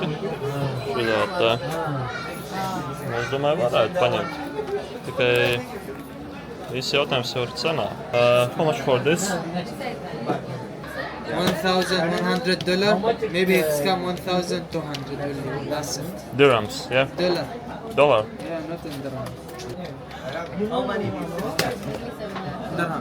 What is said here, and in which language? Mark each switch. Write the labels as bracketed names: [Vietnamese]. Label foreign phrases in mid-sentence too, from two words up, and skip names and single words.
[Latvian] Šitā te. Es domāju, varētu paņemt. Tikai viss jautājums jau ir cenā. [English] How much for this? $1,100. Maybe it's come $1,200. That's it. Dirhams, yeah? Dollar? Yeah, not in dirham. How many? Dirham.